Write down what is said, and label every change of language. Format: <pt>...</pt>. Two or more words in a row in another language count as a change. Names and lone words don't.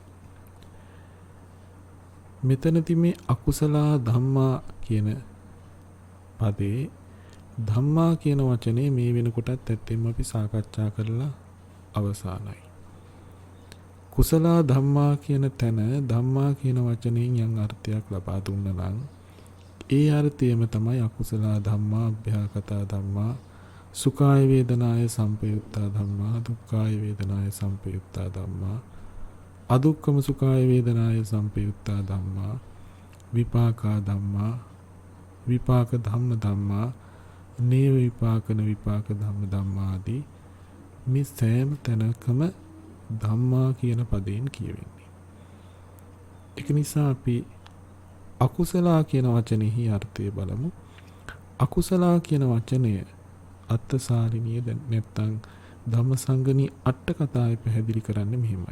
<si>මෙතනදී මේ</si> <pi>අකුසලා ධම්මා</pi> <si>කියන පදේ ධම්මා කියන වචනේ මේ වෙනකොටත් ඇත්තෙන්ම අපි සාකච්ඡා කරලා අවසానයි.</si> <pi>කුසලා ධම්මා</pi> <si>කියන තැන ධම්මා කියන වචනයෙන් යම් අර්ථයක් ලබා දුන්න නම් ඒ අර්ථයම තමයි</si> <pi>අකුසලා ධම්මා අභ්‍යාකතා ධම්මා සුඛාය වේදනාය සම්පයුත්තා ධම්මා දුක්ඛාය වේදනාය සම්පයුත්තා ධම්මා අදුක්ඛම සුඛාය වේදනාය සම්පයුත්තා ධම්මා විපාකා ධම්මා විපාක ධම්ම ධම්මා නේව විපාකන විපාක ධම්ම ධම්මා</pi> <si>ආදී මේ සෑම තැනකම ධම්මා කියන පදයෙන් කියවෙන්නේ. ඒක නිසා අපි අකුසලා කියන වචනේහි අර්ථය බලමු. අකුසලා කියන වචනය අත්සාරිනිය නැත්නම් ධම්මසංගණී අට කතාවේ පැහැදිලි කරන්නේ මෙහිමයි.</si>